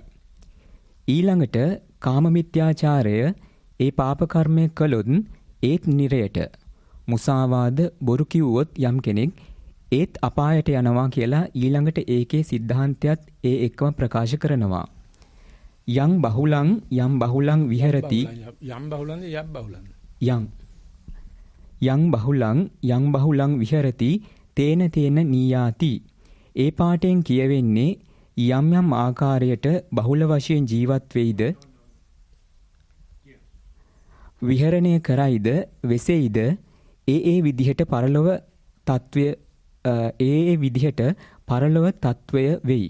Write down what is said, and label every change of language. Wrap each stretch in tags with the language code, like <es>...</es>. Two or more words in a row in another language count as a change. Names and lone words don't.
<si>ඊළඟට කාමමිත්‍යාචාරය ඒ පාප කර්මය කළොත් ඒත් නිරයට. මුසාවාද බොරු කිව්වොත් යම් කෙනෙක් ඒත් අපායට යනවා කියලා ඊළඟට ඒකේ સિદ્ધාන්තයත් ඒ එක්කම ප්‍රකාශ කරනවා.</si> <pi>යං බහුලං විහෙරති</pi> <si>යම් බහුලංද යබ් බහුලංද</si> <pi>යං බහුලං විහෙරති තේන නීයාති.</pi> <si>ඒ පාඨයෙන් කියවෙන්නේ යම් ආකාරයට බහුල වශයෙන් ජීවත් වෙයිද විහරණය කරයිද වෙසෙයිද ඒ විදිහට පරලොව තත්වය වෙයි.</si>